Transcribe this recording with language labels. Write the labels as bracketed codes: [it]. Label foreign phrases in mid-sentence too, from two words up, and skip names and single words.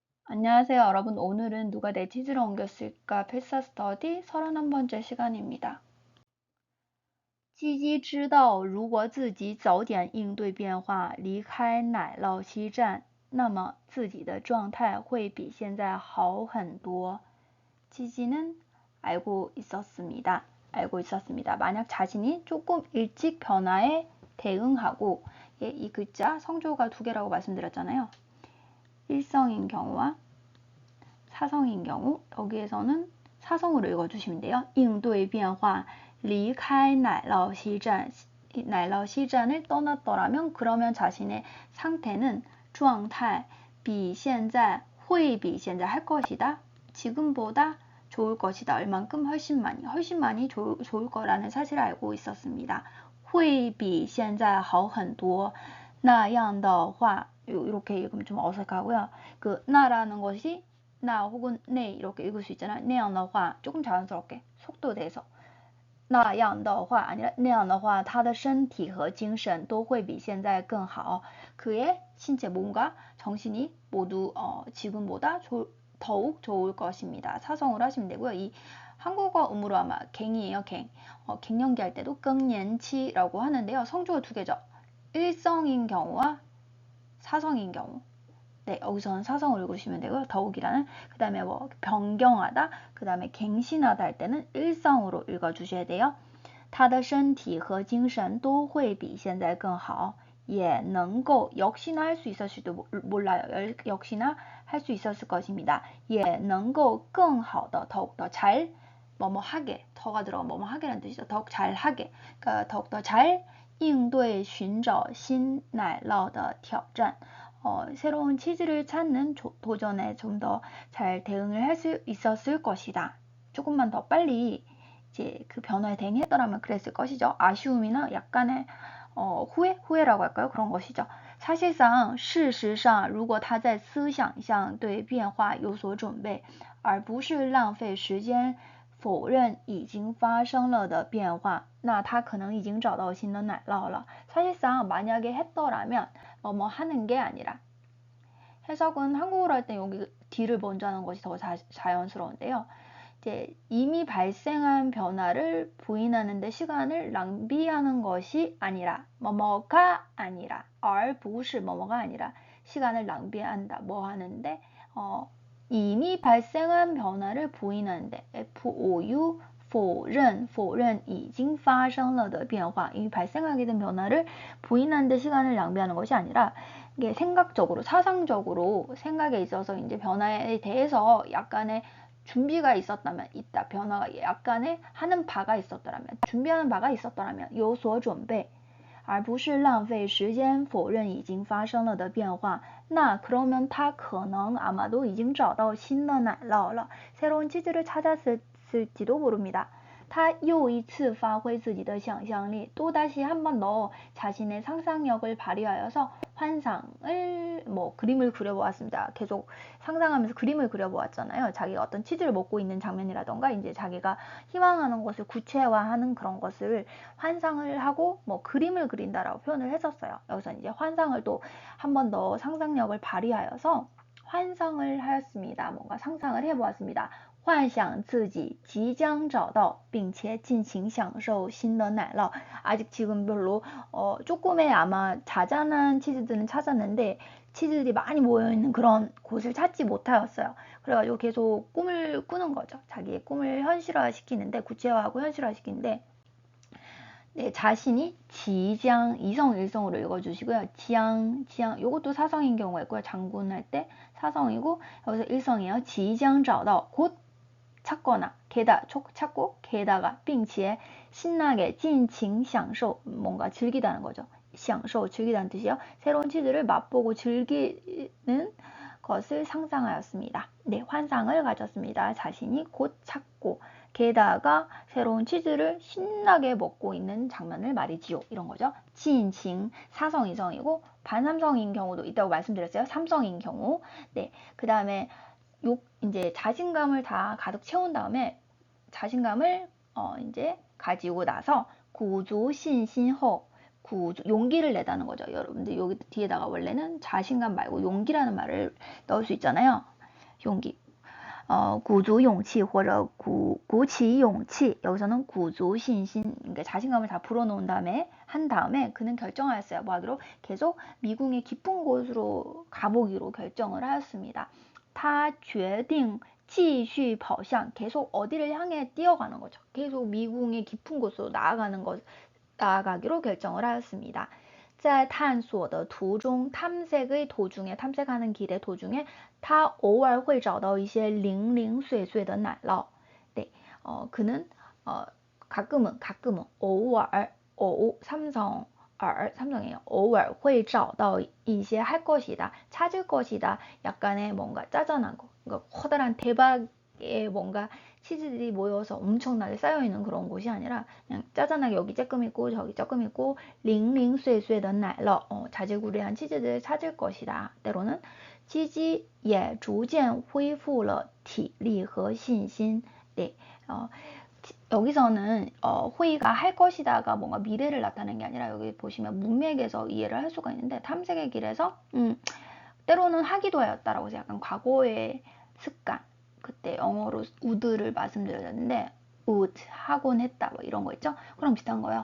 [ko] 안녕하세요, 여러분. 오늘은 누가 내 치즈를 옮겼을까 필사 스터디 31번째 시간입니다. [zh] 鸡鸡知道如果自己早点应对变化，离开奶酪西站，那么自己的状态会比现在好很多。鸡鸡는 [ko] 알고 있었습니다. 알고 있었습니다. 만약 자신이 조금 일찍 변화에 대응하고, 예, 이 글자 성조가 두 개라고 말씀드렸잖아요. 일성인 경우와 사성인 경우, 여기에서는 사성으로 읽어주시면 돼요. [zh] 应对变化离开奶酪西站을 [ko] 떠났더라면 그러면 자신의 상태는 [zh] 状态比现在会比现在 [ko] 할 것이다. 지금보다 좋을 것이다. 얼만큼 훨씬 많이 좋을 거라는 사실을 알고 있었습니다. [zh] 会比现在好很多那样的话 [ko] 이렇게 읽으면 좀 어색하고요. 그 나라는 것이 나 혹은 네 이렇게 읽을 수 있잖아요. [zh] 那样的话 [ko] 조금 자연스럽게 속도 내서 [zh] 那样的话 아니라 那样的话 他的身体和精神都会比现在更好. [ko] 그의 신체 몸과 정신이 모두 지금보다 더욱 좋을 것입니다. 사성으로 하시면 되고요. 이 한국어 음으로 아마 갱이에요. 갱. 갱년기 할 때도 갱년치라고 하는데요. 성조가 두 개죠. 일성인 경우와 사성인 경우. 네, 여기서는 사성을 읽으시면 되고요. 더욱이라는 그 다음에 뭐 변경하다, 그 다음에 갱신하다 할 때는 일성으로 읽어주셔야 돼요. [zh] 他的身体和精神都会比现在更好也能够 [ko] 역시나 할 수 있었을지도 몰라요. 역시나 할 수 있었을 것입니다. [zh] 也能够更好的 [ko] 더욱더 잘 뭐뭐 하게 더가 들어간 뭐뭐 하게라는 뜻이죠. 더욱 잘 하게 그러니까 더욱더 잘 [zh] 应对寻找新奶酪的挑战 [ko] 새로운 치즈를 찾는 도전에 좀 더 잘 대응을 할 수 있었을 것이다. 조금만 더 빨리 이제 그 변화에 대응했더라면 그랬을 것이죠. 아쉬움이나 약간의 후회라고 할까요? 그런 것이죠. 사실상 [zh] 事实上如果他在思想上对变化有所准备而不是浪费时间否认已经发生了的变化那他可能已经找到新的奶酪了 [ko] 사실상 만약에 했더라면 뭐 하는 게 아니라 해석은 한국어로 할 때 여기 뒤를 먼저 하는 것이 더 자연스러운데요. 이제 이미 발생한 변화를 부인하는 데 시간을 낭비하는 것이 아니라 뭐뭐가 아니라 [zh] 而不是 [ko] 뭐뭐가 아니라 시간을 낭비한다. 뭐 하는데 이미 발생한 변화를 부인하는데 FOU [zh] 否认 已经发生了的变化 [ko] 이미 발생하게 된 변화를 부인하는 데 시간을 낭비하는 것이 아니라 이게 생각적으로 사상적으로 생각에 있어서 이제 변화에 대해서 약간의 준비가 있었다면 있다 변화가 약간의 하는 바가 있었더라면 준비하는 바가 있었더라면 [zh] 有所准备而不是浪费时间否认已经发生了的变化那 [ko] 그러면 [zh] 他 可能 [ko] 아마도 [zh] 已经找到新的奶酪了 [ko] 새로운 치즈를 찾았을지도 모릅니다. [zh] 他又一次发挥自己的想象力 [ko] 또다시 한 번 더 자신의 상상력을 발휘하여서 환상을 그림을 그려보았습니다. 계속 상상하면서 그림을 그려보았잖아요. 자기가 어떤 치즈를 먹고 있는 장면이라던가 이제 자기가 희망하는 것을 구체화하는 그런 것을 환상을 하고 그림을 그린다라고 표현을 했었어요. 여기서 이제 환상을 또 한 번 더 상상력을 발휘하여서 환상을 하였습니다. 뭔가 상상을 해보았습니다. [zh] 幻想自己即将找到并且尽情享受新的奶酪 [ko] 아직 지금 별로 조금의 아마 자잘한 치즈들은 찾았는데 치즈들이 많이 모여있는 그런 곳을 찾지 못하였어요. 그래가지고 계속 꿈을 꾸는 거죠. 자기의 꿈을 현실화시키는데 구체화하고 현실화시키는데 네, 자신이 지장 이성 일성으로 읽어주시고요. 지양 요것도 사성인 경우가 있고요. 장군 할 때 사성이고 여기서 일성이에요. 지장 找到 곧 찾거나 찾고 게다가 并且 신나게 [zh] 尽情享受 [ko] 뭔가 즐기다는 거죠. 享受 즐기다는 뜻이에요. 새로운 치즈를 맛보고 즐기는 것을 상상하였습니다. 네, 환상을 가졌습니다. 자신이 곧 찾고 게다가 새로운 치즈를 신나게 먹고 있는 장면을 말이지요. 이런 거죠. 尽情 사성 이성이고 반삼성인 경우도 있다고 말씀드렸어요. 삼성인 경우. 네, 그 다음에 이제 자신감을 다 가득 채운 다음에 자신감을 이제 가지고 나서 [zh] 鼓足信心后 [ko] 용기를 내다는 거죠. 여러분들 여기 뒤에다가 원래는 자신감 말고 용기라는 말을 넣을 수 있잖아요. 용기. [zh] 鼓足勇气或者鼓起勇气 [ko] 여기서는 [zh] 鼓足信心 [ko] 그러니까 자신감을 다 불어넣은 다음에 한 다음에 그는 결정하였어요. 뭐 하기로 계속 미궁의 깊은 곳으로 가보기로 결정을 하였습니다. [zh] 他决定继续跑向 [ko] 계속 어디를 향해 뛰어가는 거죠. 계속 미궁의 깊은 곳으로 나아가기로 결정을 하였습니다. [zh] 在探索的途中 [ko] 탐색의 도중에 탐색하는 길의 도중에 [zh] 他偶尔会找到一些零零碎碎的奶酪 [ko] 네, 그는 가끔은 [zh] 偶尔 삼성이에요. 偶尔会找到一些 [ko] 할 것이다, 찾을 것이다. 약간의 뭔가 짜잔한 거, 그러니까 커다란 대박의 뭔가 치즈들이 모여서 엄청나게 쌓여있는 그런 곳이 아니라 그냥 짜잔하게 여기 조금 있고 저기 조금 있고 [zh] 零零碎碎的奶酪 [ko] 자질구레한 치즈들을 찾을 것이다. 때로는 [zh] 积极也逐渐恢复了体力和信心 [ko] 네, 여기서는 호의가 할 것이다가 뭔가 미래를 나타내는 게 아니라 여기 보시면 문맥에서 이해를 할 수가 있는데 탐색의 길에서 때로는 하기도 하였다라고 해서 약간 과거의 습관 그때 영어로 would를 말씀드렸는데 would 하곤 했다 뭐 이런 거 있죠. 그럼 비슷한 거예요.